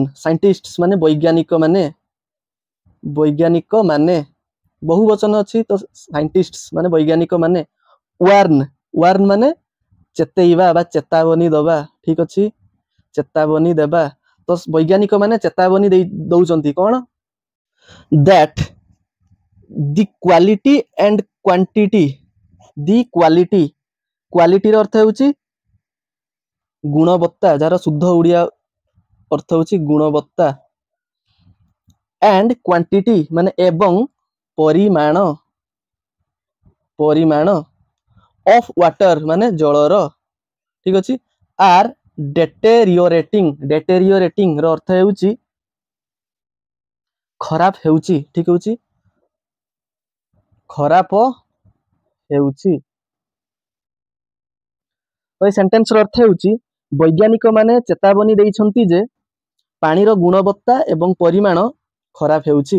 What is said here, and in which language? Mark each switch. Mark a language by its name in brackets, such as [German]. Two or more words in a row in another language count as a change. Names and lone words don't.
[Odia] ସାଇଣ୍ଟିଷ୍ଟସ୍ ମାନେ ବୈଜ୍ଞାନିକ ମାନେ ବହୁ ବଚନ ଅଛି ତ ସାଇଣ୍ଟିଷ୍ଟସ୍ ମାନେ ବୈଜ୍ଞାନିକ ମାନେ ୱାର୍ନ ମାନେ ଚେତେଇବା ବା ଚେତାବନୀ ଦବା। ଠିକ ଅଛି। ଚେତାବନୀ ଦେବା। ତ ବୈଜ୍ଞାନିକ ମାନେ ଚେତାବନୀ ଦଉଛନ୍ତି କଣ [English] that the quality and quantity [Odia] କ୍ୱାଲିଟିର ଅର୍ଥ ହେଉଛି ଗୁଣବତ୍ତା, ଯାହାର ଶୁଦ୍ଧ ଓଡ଼ିଆ ଅର୍ଥ ହେଉଛି ଗୁଣବତ୍ତା, [English] and quantity [Odia] ମାନେ ଏବଂ ପରିମାଣ [English] of water [Odia] ମାନେ ଜଳର। ଠିକ ଅଛି। [English] are deteriorating [Odia] ର ଅର୍ଥ ହେଉଛି ଖରାପ ହେଉଛି। ଠିକ ହେଉଛି। ଖରାପ ହେଉଛି। ତ এই ସେଣ୍ଟେନ୍ସର ଅର୍ଥ ହେଉଛି ବୈଜ୍ଞାନିକ ମାନେ ଚେତାବନୀ ଦେଇଛନ୍ତି ଯେ ପାଣିର ଗୁଣବତ୍ତା ଏବଂ ପରିମାଣ ଖରାପ ହେଉଛି।